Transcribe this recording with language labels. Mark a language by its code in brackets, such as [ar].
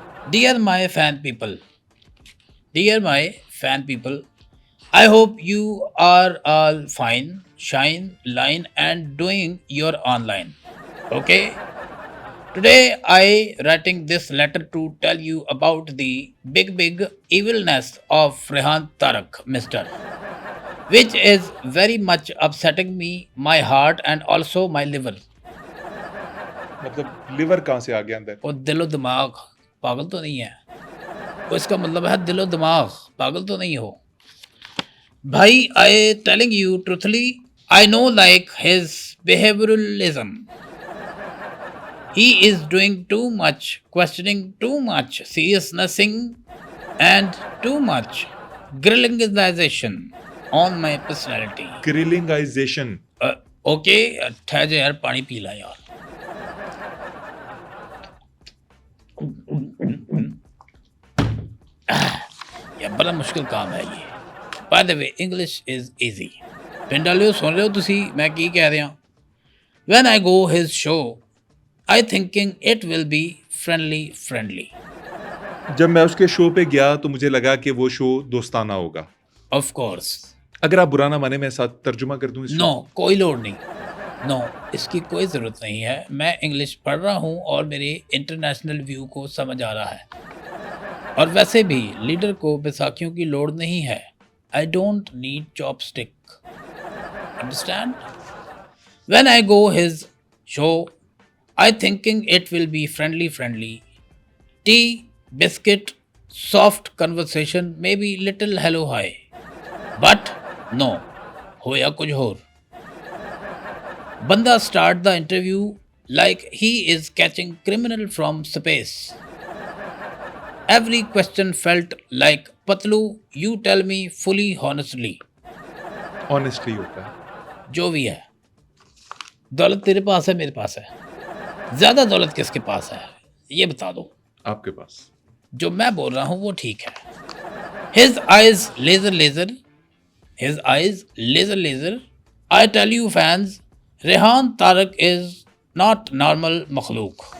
[en] Dear my fan people, dear my fan people, I hope you are all fine, shine, line, and doing your online. Okay. Today I writing this letter to tell you about the big evilness of Rehan Tarak, Mister, which is very much upsetting me, my heart and also my liver. [hi] मतलब liver कहाँ से आ गया अंदर? और दिलो दिमाग पागल तो नहीं है? वो इसका मतलब है दिलो दिमाग पागल तो नहीं हो भाई। [en] I telling you truthfully, I no like his behavioralism. He is doing too much, questioning too much, seriousnessing and too much grillingization on my personality. Grillingization. [hi] Okay, ठहर जा यार, पानी पी ला यार। यार बड़ा मुश्किल काम है ये। [en] By the way, English is easy. [pa] पिंड वालियो सुन रहे हो तुसी मैं की कह रहा? [en] When I go his show, I thinking it will be friendly. [hi] जब मैं उसके शो पे गया तो मुझे लगा कि वो शो दोस्ताना होगा। [en] Of course. [hi] अगर आप बुरा ना माने, मैं साथ तर्जुमा कर दूं इसको? नो, कोई लोड नहीं। नो, इसकी कोई ज़रूरत नहीं है। मैं इंग्लिश पढ़ रहा हूँ और मेरे इंटरनेशनल व्यू को समझ आ रहा है। और वैसे भी लीडर को बैसाखियों की लोड नहीं है। [en] I don't need chopstick, understand? When I go his show, I thinking it will be friendly, tea, biscuit, soft conversation, maybe little hello hi, but no, [hi] होया कुछ होर। [en] बंदा start the interview like he is catching criminal from space. Every question felt like, Patlu, you tell me fully honestly. [hi] Honestly होता है। जो भी है, दौलत तेरे पास है, मेरे पास है, ज्यादा दौलत किसके पास है ये बता दो। आपके पास। जो मैं बोल रहा हूं वो ठीक है। [en] His eyes laser, his eyes laser. I tell you fans, Rehan Tarak is not normal makhluk.